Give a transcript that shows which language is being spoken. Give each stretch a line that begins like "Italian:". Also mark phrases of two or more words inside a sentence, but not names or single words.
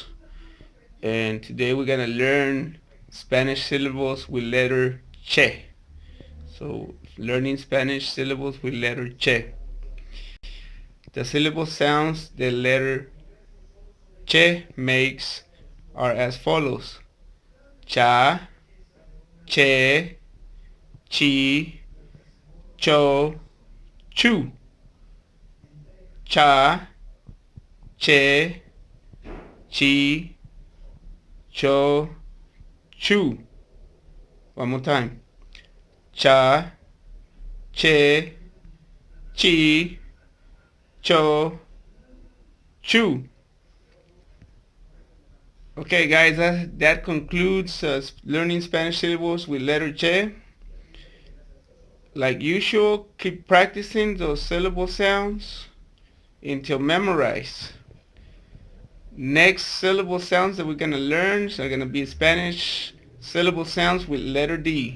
English: And today we're gonna learn Spanish syllables with letter che. So learning Spanish syllables with letter che. The syllable sounds the letter che makes are as follows:
Spanish: cha, che, chi, cho, chu. Cha, che, chi, cho, chu.
English: One more time.
Spanish: Cha, che, chi, cho, chu.
English: Okay, guys, that concludes learning Spanish syllables with letter che. Like usual, keep practicing those syllable sounds until memorized. Next syllable sounds that we're going to learn are going to be Spanish syllable sounds with letter D.